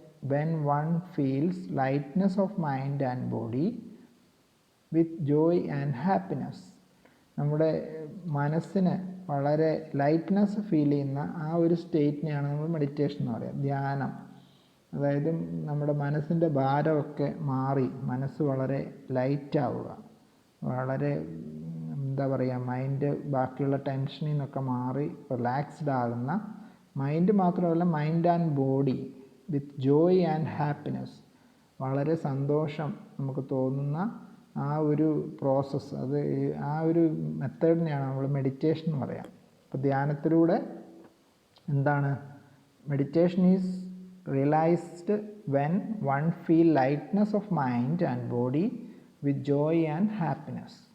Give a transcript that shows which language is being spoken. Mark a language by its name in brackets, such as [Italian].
[English] When one feels lightness of mind and body with joy and happiness. [Malayalam] നമ്മുടെ മനസ്സിന് വളരെ lightness feel ചെയ്യുന്ന ആ ഒരു സ്റ്റേറ്റിനെയാണ് നമ്മൾ മെഡിറ്റേഷൻ എന്ന് പറയുക. ധ്യാനം, അതായത് നമ്മുടെ മനസ്സിൻ്റെ ഭാരമൊക്കെ മാറി മനസ്സ് വളരെ ലൈറ്റാവുക, വളരെ എന്താ പറയുക, മൈൻഡ് ബാക്കിയുള്ള ടെൻഷനിൽ നിന്നൊക്കെ മാറി റിലാക്സ്ഡ് ആകുന്ന, മൈൻഡ് മാത്രമല്ല [English] mind and body with joy and happiness, [Malayalam] വളരെ സന്തോഷം നമുക്ക് തോന്നുന്ന ആ ഒരു പ്രോസസ്സ്, അത് ആ ഒരു മെത്തേഡിനെയാണ് നമ്മൾ മെഡിറ്റേഷൻ എന്ന് പറയാം. അപ്പോൾ ധ്യാനത്തിലൂടെ എന്താണ്? [English] Meditation is realized when one feel lightness of mind and body with joy and happiness.